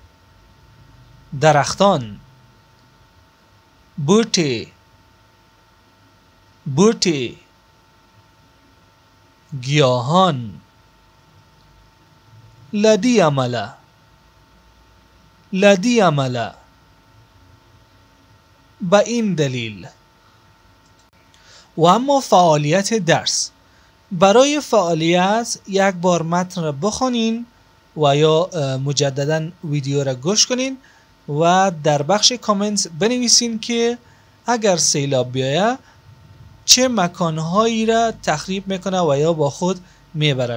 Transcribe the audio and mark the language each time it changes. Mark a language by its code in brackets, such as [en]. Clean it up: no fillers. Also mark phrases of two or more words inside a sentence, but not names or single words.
[fa] درختان. [ps] بوټي، بوټي. گیاهان. لدی عمله، لدی عمله. [fa] به این دلیل. و اما فعالیت درس: برای فعالیت یک بار متن را بخونین و یا مجددا ویدیو را گوش کنین و در بخش کامنت بنویسین که اگر سیلاب بیایه چه مکانهایی را تخریب میکنه و یا با خود میبره.